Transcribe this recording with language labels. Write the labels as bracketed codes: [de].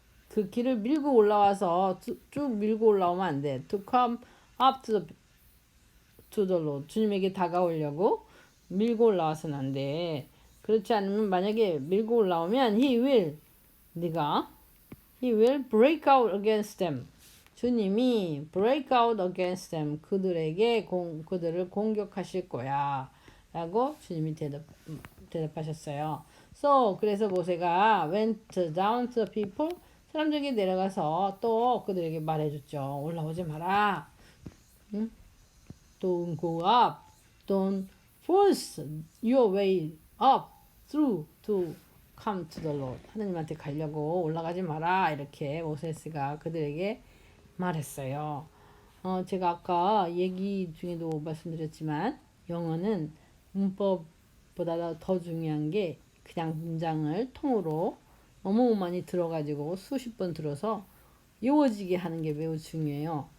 [ko] 그 길을 밀고 올라와서 쭉 밀고 올라오면 안 돼. [en] To come up to the Lord. [ko] 주님에게 다가오려고 밀고 올라와서는 안 돼. 그렇지 않으면 만약에 밀고 올라오면 [en] he will break out against them. 주님이 break out against them. [ko] 그들을 공격하실 거야. 라고 주님이 대답하셨어요. 그래서 모세가 [en] went down to the people. [ko] 사람들에게 내려가서 또 그들에게 말해줬죠. 올라오지 마라. 응? [en] Don't go up. Don't force your way up through to come to the Lord. [ko] 하나님한테 가려고 올라가지 마라. 이렇게 모세스가 그들에게 말했어요. 제가 아까 얘기 중에도 말씀드렸지만 영어는 문법보다 더 중요한 게 그냥 문장을 통으로 너무 많이 들어가지고 수십 번 들어서 외워지게 하는 게 매우 중요해요.